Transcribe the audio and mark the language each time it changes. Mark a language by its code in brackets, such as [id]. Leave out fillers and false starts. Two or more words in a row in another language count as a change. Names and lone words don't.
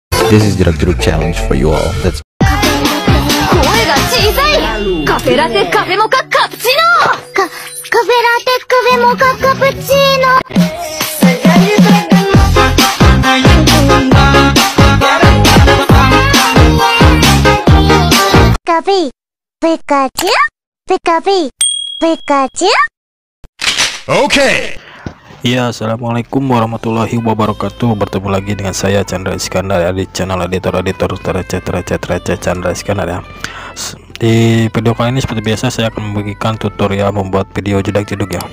[en] This is Jerak Jeruk challenge for you all. Let's [ja] 声が小さい。カフェラテカフェモカカプチーノ。カフェラテカフェモカカプチーノ。カフェペカチュペカフェペカチュ。 [en] Okay. [ar] Ya, السلام عليكم ورحمة الله وبركاته. [id] Bertemu lagi dengan saya Chandra Iskandar di channel editor Chandra Iskandar ya. Di video kali ini seperti biasa saya akan membagikan tutorial membuat video jedak-jeduk ya.